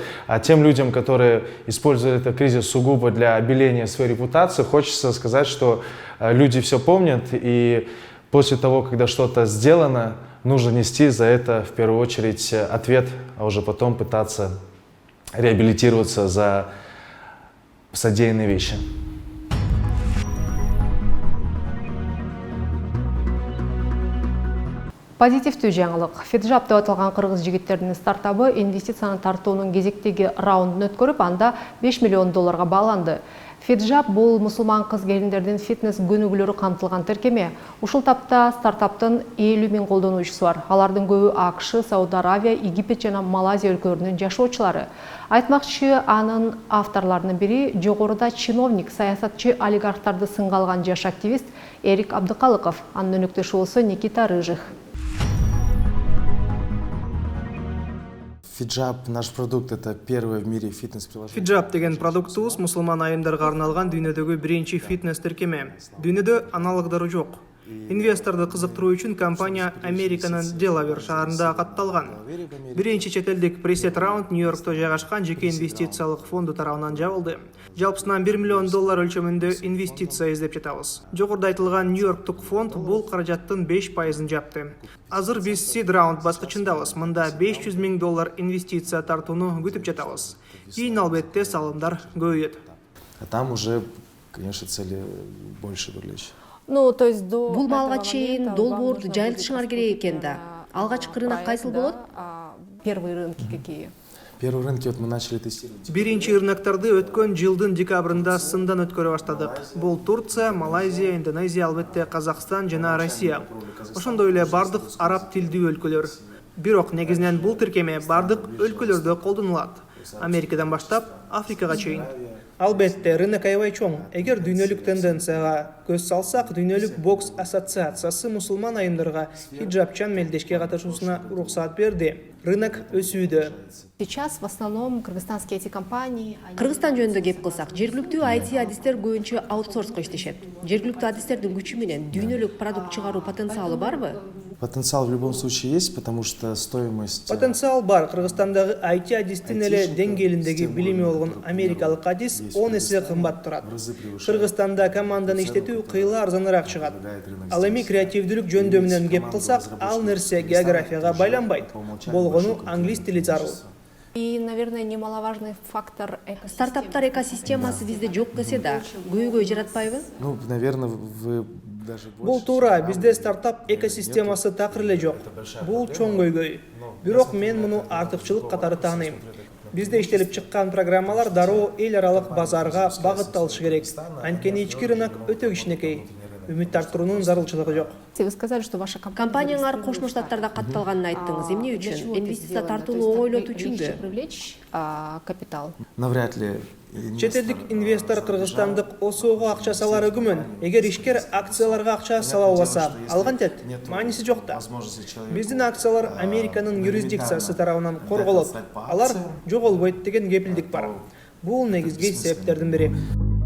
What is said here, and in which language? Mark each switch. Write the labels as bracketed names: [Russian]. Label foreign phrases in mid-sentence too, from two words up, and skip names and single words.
[Russian] А тем людям, которые использовали этот кризис сугубо для обеления своей репутации, хочется сказать, что люди все помнят, и после того, когда что-то сделано, нужно нести за это в первую очередь ответ, а уже потом пытаться реабилитироваться за содеянные вещи. [Kyrgyz] Позитивдүү жаңылык. Фиджап деп аталган кыргыз жигиттеринин стартабы инвестицияны тартуунун кезектеги раундун өткөрүп, анда $5 миллион бааланды. Фиджап бул мусулман кыз келиндердин фитнес көнүгүүлөрү камтылган тиркеме. Ушул тапта стартаптын 50 000 колдонуучусу бар. Алардын көбү АКШ, Сауд Аравия, Египет жана Малайзия өлкөлөрүнүн жашоочулары. Айтмакчы, анын авторлорунун бири жогоруда чиновник, саясатчы олигархтарды сынга алган жаш активист Эрик Абдыкалыков. Анын өнөктөшү болсо Никита Рыжих. [Russian] Фиджап, наш продукт, это первое в мире фитнес-приложение. [Kyrgyz] Фиджап деген продуктубуз мусулман айымдарга арналган дүйнөдөгү биринчи фитнес тиркеме. Дүйнөдө аналогдору жок. Инвесторду кызыктыруу үчүн компания Американын Делавер шаарында катталган. Биринчи чет элдик пресет раунд Нью-Йоркто жайгашкан жеке инвестициялык фонду тарабынан жабылды. Жалпысынан $1 миллион өлчөмүндө инвестиция издеп жатабыз. Жогоруда айтылган Нью-Йорктук фонд бул каражаттын 5%-ын жапты. Азыр биз сид раунд баскычындабыз. Мында $500 000 инвестиция тартууну күтүп жатабыз. Кийин албетте салымдар көбөйөт. [Russian] А там уже, конечно, цели больше привлечь. [Kyrgyz] Бул малга чейин долбоорду жайылтышыңар керек экен да. Алгачкы рынок кайсыл болот? [Russian] Первые рынки какие? Первые рынки вот мы начали тестировать. [Kyrgyz] Биринчи рыноктарды өткөн жылдын декабрында сындан өткөрө баштадык. Бул Турция, Малайзия, Индонезия, албетте Казакстан жана Россия. Ошондой эле бардык араб тилдүү өлкөлөр. Бирок негизинен бул тиркеме бардык өлкөлөрдө колдонулат. Америкадан баштап Африкага чейин. Албетте, рынок аябай чоң. Эгер дүйнөлүк тенденцияга көз салсак, дүйнөлүк бокс ассоциациясы мусулман айымдарга хиджабчан мелдешке катышуусуна уруксат берди. Рынок өсүүдө. [Russian] Сейчас в основном кыргызстанские эти компании. [Kyrgyz] Кыргызстан жөнүндө кеп кылсак, жергиликтүү IT адистер көбүнчө аутсорска иштешет. Жергиликтүү адистердин күчү менен дүйнөлүк продукт чыгаруу потенциалы барбы? [Russian] Потенциал в любом случае есть, потому что стоимость... [Kyrgyz] Потенциал бар. Кыргызстандагы IT адистин эле деңгээлиндеги билими болгон америкалык адис 10 эсе кымбат турат. Кыргызстанда команданы иштетүү кыйла арзаныраак чыгат. Ал эми креативдүүлүк жөндөмү менен кеп кылсак, ал нерсе географияга байланбайт. Болгону англис тили зарыл. [Russian] И, наверное, немаловажный фактор экосистемы. [Kyrgyz] Стартаптар экосистемасы бизде жок десе да, көйгөй жаратпайбы? [Russian] Ну, наверное, вы даже больше... [Kyrgyz] Бул туура, бизде стартап экосистемасы такыр эле жок. Бул чоң көйгөй. Бирок мен муну артыкчылык катары тааныйм. Бизде иштелип чыккан программалар дароо эл аралык базарга багытталышы керек. Анткени ички рынок өтө кичинекей. Үмүт арттыруунун зарылчылыгы жок. [Russian] Вы сказали, что ваша [Kyrgyz] Компанияңар Кошмо Штаттарда катталганын айттыңыз. Эмне үчүн? Инвестиция тартууну оңойлотуу үчүнбү? [Russian] Привлечь капитал. Навряд ли... [Kyrgyz] Чет элдик инвестор кыргызстандык ОСОго акча салары күмөн. Эгер ишкер акцияларга акча сала албаса, алган тет, мааниси жок да. Биздин акциялар Американын юрисдикциясы тарабынан корголот. Алар жоголбойт деген кепилдик бар. Бул негизги себептердин бири.